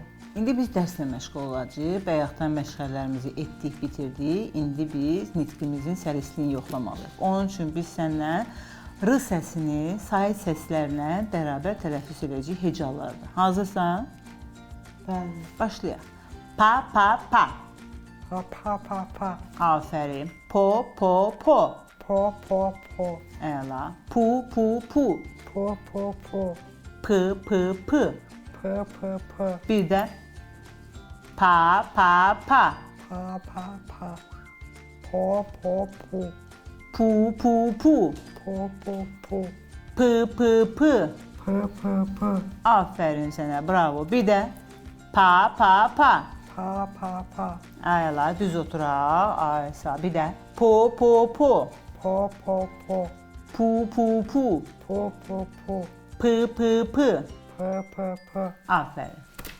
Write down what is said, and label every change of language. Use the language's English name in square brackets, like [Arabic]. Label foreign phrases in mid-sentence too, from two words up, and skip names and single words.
[Azerbaijani] indi biz dərslə məşğul olacağıq. Bayaqdan məşğələlərimizi etdik, bitirdik. İndi biz nitqimizin səlisliyini yoxlamalıyıq. Onun üçün biz səninlə r səsini sait səslərlə bərabər tələffüz edəcəyik hecalarda. Hazırsan? Bəli. Başlayaq. Pa, pa, pa. Pa. Afərin. Po, po, po. Po. Əla. Pu, pu, pu. Po. Pı, pı, pı. P. Bir də pa, pa, pa. Pa. Po. Pu, pu, pu. Po. Pı, pı, pı. P. Afərin sənə, bravo. Bir də pa, pa, pa. Pa. Əla, düz oturaq. Aysa. Bir də po, po, po. Po. Pu, pu, pu. Po. Pı, pı, pı. P. Afərin.